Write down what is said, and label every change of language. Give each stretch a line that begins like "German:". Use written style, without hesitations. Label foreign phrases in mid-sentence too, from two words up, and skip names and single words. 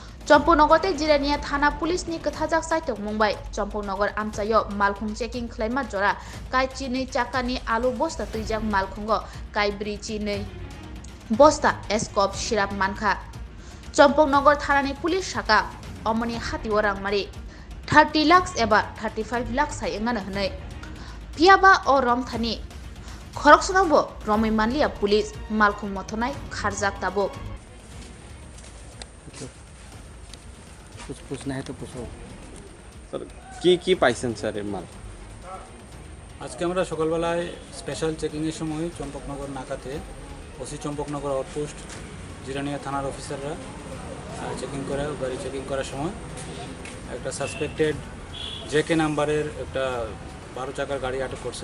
Kok Borok: चम्पकनगरते जिरानिया थाना पुलिसनि कथाजाक साइटक मुंबाई चम्पकनगर आमचायो मालखुं चेकिं खालायमा जरा काय चिनै चाकानि आलु बस्ता तुइजाक मालखुंगो काय ब्रिचि नै बस्ता एस्कप सिराप मानखा चम्पकनगर थानानि पुलिस शाखा अमनि हातिओ रांमारि 30 लाख एबा 35 लाख सायंगानो हनै पियाबा अ रमथानि खरकसनावबो रमै मानलिया पुलिस मालखुं मथनाय खारजाक ताबो
Hindi: कुछ पूछना है तो पूछो
Bangla: স্যার কি পাইছেন স্যার এর মাল? আজকে আমরা সকালবেলায় স্পেশাল চেকিংয়ের সময় চম্পকনগর নাকাতে ওসি চম্পকনগর আউটপোস্ট জিরানিয়া থানার অফিসাররা গাড়ি চেকিং করার সময় একটা সাসপেক্টেড জেকে নাম্বারের একটা 12 চাকার গাড়ি আটক করছে।